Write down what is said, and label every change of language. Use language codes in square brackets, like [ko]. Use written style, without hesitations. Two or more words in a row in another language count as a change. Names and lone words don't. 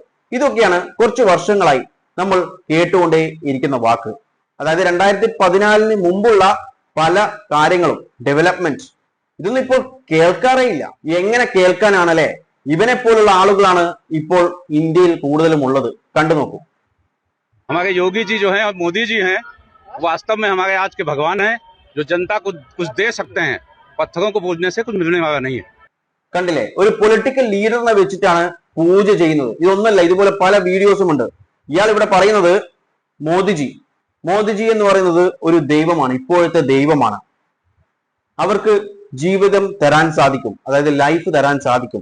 [ml] ഇതൊക്കെയാണ് കുറച്ച് വർഷങ്ങളായി നമ്മൾ കേട്ടുകൊണ്ടേ ഇരിക്കുന്ന വാക്ക്. അതായത് 2014 മുമ്പുള്ള പല കാര്യങ്ങളും, ഡെവലപ്മെന്റ്, ഇതൊന്നും ഇപ്പോൾ കേൾക്കാറേ ഇല്ല. എങ്ങനെ കേൾക്കാനാണല്ലേ? ഇവനെ പോലുള്ള ആളുകളാണ് ഇപ്പോൾ ഇന്ത്യയിൽ കൂടുതലും ഉള്ളത്. കണ്ടു നോക്കൂ. [hi] हमारे योगी जी जो हैं और मोदी जी हैं, वास्तव में हमारे आज के भगवान हैं, जो जनता को कुछ दे सकते हैं. पत्थरों को पूजने से कुछ मिलने वाला नहीं है. [ml] കണ്ടില്ലേ? ഒരു പൊളിറ്റിക്കൽ ലീഡറിനെ വെച്ചിട്ടാണ് പൂജ ചെയ്യുന്നത്. ഇതൊന്നല്ല, ഇതുപോലെ പല വീഡിയോസും ഉണ്ട്. ഇയാൾ ഇവിടെ പറയുന്നത് മോദിജി എന്ന് പറയുന്നത് ഒരു ദൈവമാണ്, ഇപ്പോഴത്തെ ദൈവമാണ്. അവർക്ക് ജീവിതം തരാൻ സാധിക്കും, അതായത് ലൈഫ് തരാൻ സാധിക്കും.